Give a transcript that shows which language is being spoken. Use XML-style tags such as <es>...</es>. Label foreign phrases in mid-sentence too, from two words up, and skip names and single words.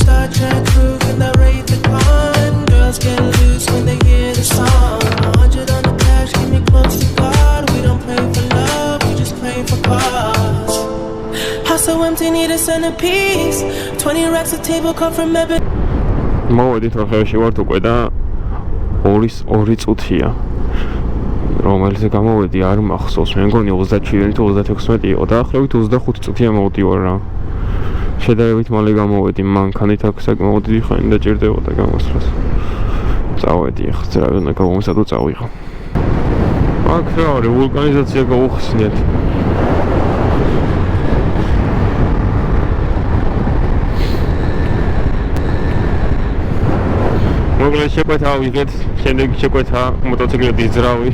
<en>Star Trek crew in the Wraith the Con. Girls get loose when they hear the song. 100 on the dash, keep me close to God. We don't pray for love, we just pray for cause. House so empty, need a centerpiece. 20 racks of table come from ebony.</en> <ka>მოვედით ხევში ვართ უკვე და 2 წუთია რომელიც გამოვედი არ მახსოვს მე მგონი 27 თუ 36 იყო დაახლოებით 25 წუთია მოვდივარ რა შედარებით მალე გამოვედი მანქანით აქ საკმაოდ დიდი ხანი დაჭირდებოდა გამოსვლას წავედი ახლა ძრავი უნდა გამომსადო წავიღო აქ რა არის ვულკანიზაცია გაუხსნიათ მოგლეს შეკვეთა ვიღეთ, შემდეგ შეკვეთა მოტოციკლეთის ძრავი.</ka>